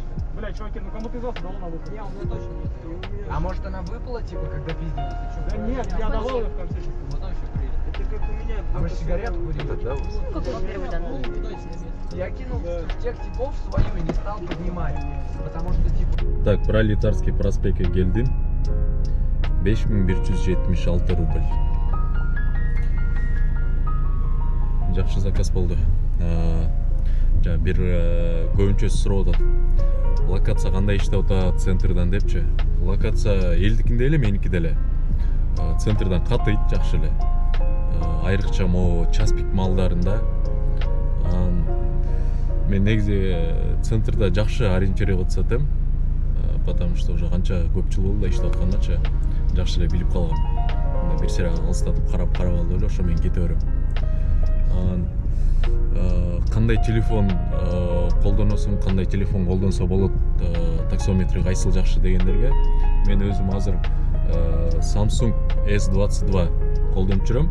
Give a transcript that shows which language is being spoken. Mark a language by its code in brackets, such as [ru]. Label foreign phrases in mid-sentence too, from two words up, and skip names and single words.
[ru] Бля, чуваки, ну кому ты завтра дал на выход? Не, у меня точно нет. А может она выпала, типа, когда пиздилась? Да нет, я давал ее в конце. Потом еще курили. Это как у меня. А мы же сигарету курили. Да, Какой первый данный? Я кинул тех типов свою и не стал поднимать. Потому что, типа... Так, [ky] Пролетарский проспектке келдим. 5176 рубль. Жакшы заказ болду. Жана бир көбүнчөсү сурап атат. Локация кандай иштеп атат центрдан депчи. Локация элдикинде эле, меники деле. Центрдан катыйт жакшы эле. Айрыкча [ru] могу час пик [ky] маалдарында. Мен негизи центрда жакшы ориентироваться этем, [ru] потому что уже [ky] канча көп жыл болду иштеп аткандачы жакшы эле билип калгам. Мында бир сыйра алыстатып карап алып эле ошо менен кете берем. Кандай телефон колдоносуң, кандай телефон колдонсо болот, таксометри кайсыл жакшы дегендерге мен өзүм азыр Samsung S22 колдонуп жүрөм.